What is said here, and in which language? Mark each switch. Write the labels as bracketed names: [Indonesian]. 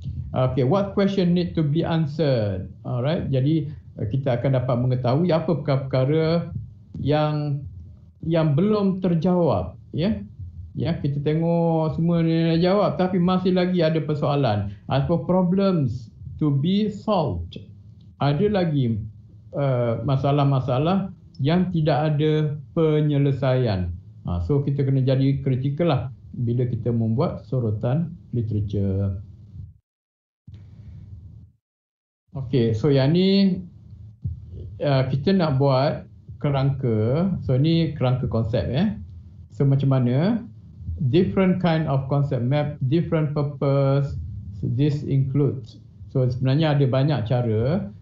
[English] Okay, what question need to be answered? [Malay] Alright, jadi kita akan dapat mengetahui apa perkara-perkara yang belum terjawab. Ya. Ya, kita tengok semua ni dah jawab tapi masih lagi ada persoalan. [English] Ada problems to be solved. [Malay] Ada lagi masalah-masalah yang tidak ada penyelesaian. So kita kena jadi kritikal lah bila kita membuat sorotan literature. Okey, so yang ni kita nak buat kerangka. So ni kerangka konsep ya. So macam mana? [English] Different kind of concept map, different purpose. So this includes. [Malay] So sebenarnya ada banyak cara.